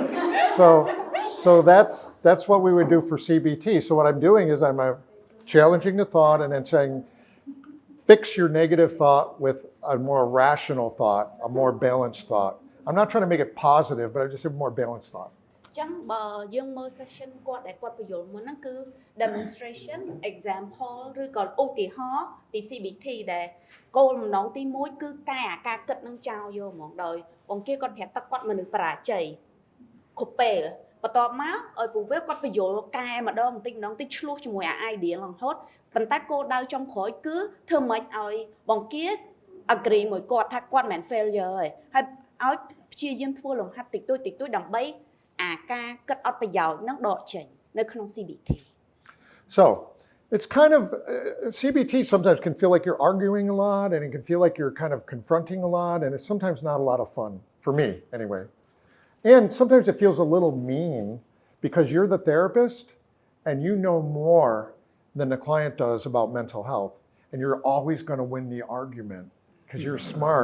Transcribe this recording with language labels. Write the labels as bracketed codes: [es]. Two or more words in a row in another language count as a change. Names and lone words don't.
[en] So that's what we would do for CBT. So what I'm doing is I'm challenging the thought and then saying, fix your negative thought with a more rational thought, a more balanced thought. I'm not trying to make it positive, but I just have a more balanced thought. [km] ចឹងបើយើងមើល session គាត់ដែលគាត់បញ្យល់មុនហ្នឹងគឺ [en] demonstration example [km] ឬក៏ឧទាហរណ៍ពី CBT ដែលគោល បំណងទី1គឺកែអាការគិតនឹងចោលយកហ្មងដោយបង្គាគាត់ប្រាប់ថាគាត់មនុស្សបរាជ័យគ្រប់ពេលបន្ទាប់មកឲ្យពូវាគាត់បញ្យល់កែម្ដងបន្តិចឆ្លោះជាមួយអា idea រហូតប៉ុន្តែគោលដៅចុងក្រោយគឺធ្វើម៉េចឲ្យបង្គា agree មួយគាត់ថាគាត់មិនមែន failure ទេហើយឲ្យព្យាយាមធ្វើលំហាត់តិចតួចដើម្បីអាការគិតអត់ប្រយោជន៍នឹងដកចេញនៅក្នុង CBT. [en] So it's kind of, CBT sometimes can feel like you're arguing a lot, and it can feel like you're kind of confronting a lot, and it's sometimes not a lot of fun, for me anyway. And sometimes it feels a little mean because you're the therapist and you know more than the client does about mental health, and you're always going to win the argument because you're smart.